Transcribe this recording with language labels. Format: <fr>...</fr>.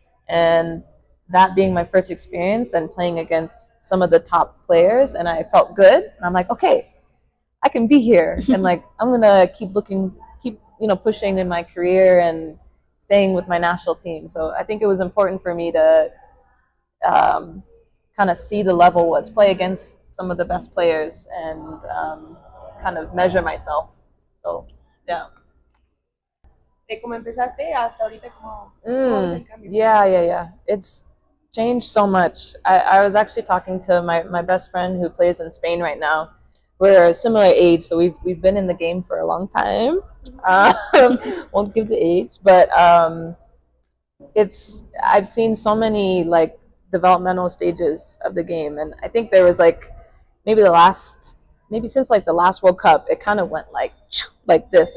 <en>And that being my first experience and playing against some of the top players, and I felt good, and I'm like, okay, I can be here, and like I'm gonna keep pushing in my career and staying with my national team. So I think it was important for me to kind of see the level was, play against some of the best players, and kind of measure myself. So yeah.</en> <es>De cómo empezaste hasta ahorita, ¿cómo ves el cambio?</es> <en>Yeah. It's changed so much. I was actually talking to my best friend who plays in Spain right now. We're a similar age, so we've been in the game for a long time. Won't give the age, but I've seen so many like developmental stages of the game, and I think there was like maybe since like the last World Cup, it kind of went like this.</en>